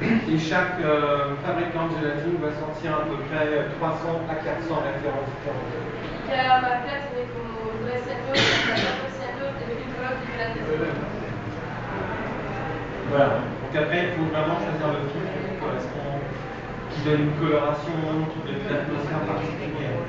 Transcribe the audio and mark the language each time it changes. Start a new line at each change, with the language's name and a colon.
French: Et chaque fabricant de gélatine va sortir à peu près 300 à 400 références différentes.
Spanish: Cada marca tiene como 300 a 400 de filtros diferentes.
French: Voilà. Donc après, il faut vraiment choisir le filtre qui correspond, qui donne une coloration, qui donne une atmosphère particulière.